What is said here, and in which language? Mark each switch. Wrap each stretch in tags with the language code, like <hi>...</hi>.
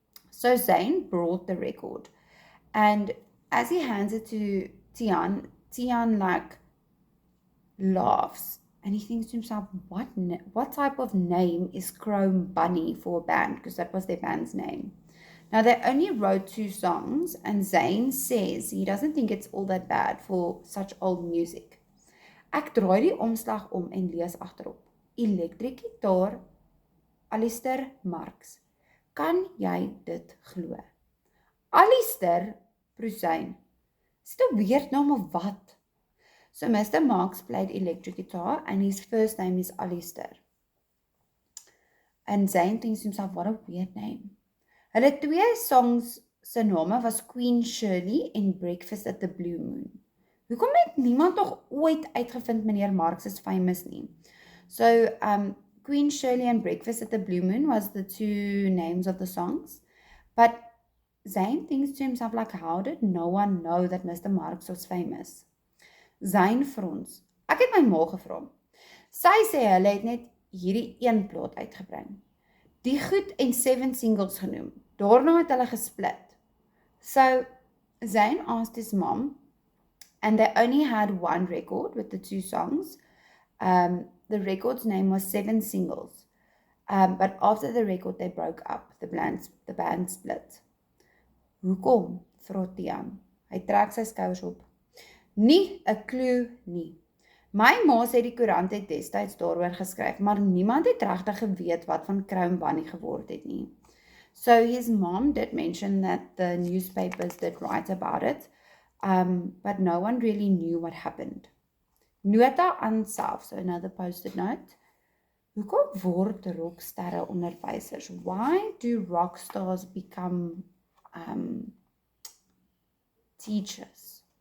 <en>So Zayn brought the record. And as he hands it to Tiaan, Tiaan like laughs. And he thinks to himself, what type of name is Chrome Bunny for a band? Because that was their band's name. Now they only wrote 2 songs and Zayn says he doesn't think it's all that bad for such old music.</en> <af>Ek draai die omslag om en lees agterop. Elektrik gitaar, Alistair Marks. Kan jy dit glo? Alistair, proes Zayn. Is dit 'n weird naam of wat?</af> <en>So Mr. Marks played electric guitar and his first name is Alistair. And Zayn thinks to himself, what a weird name.</en> <af>Hulle 2 songs se name was Queen Shirley en Breakfast at the Blue Moon. Hoekom het niemand nog ooit uitgevind meneer Marks is famous nie?</af> <en>So, Queen Shirley and Breakfast at the Blue Moon was the 2 names of the songs. But Zayn thinks to himself like, how did no one know that Mr. Marks was famous?</en> <af>Zayn frons. Ek het my ma gevra. Sy sê hulle het net hierdie 1 plaat uitgebring. Die goed en 7 singles genoem. Daarna het hulle gesplit.</af> <en>So, Zayn asked his mom, and they only had 1 record with the 2 songs. The record's name was 7 Singles. But after the record, they broke up. The band split.</en> <af>Hoekom? Vra Tiaan. Hy trek sy skouers op. Nie 'n klou nie. My ma sê die koerant het destyds daaroor geskryf, maar niemand het regtig geweet wat van Chrome Bunny geword het nie.</af> <en>So his mom did mention that the newspapers did write about it, but no one really knew what happened.</en> <af>Nota aan self,</af> <en>so another post-it note.</en> <af>Hoekom word rocksterre onderwysers?</af> <en>Why do rock stars become teachers?</en>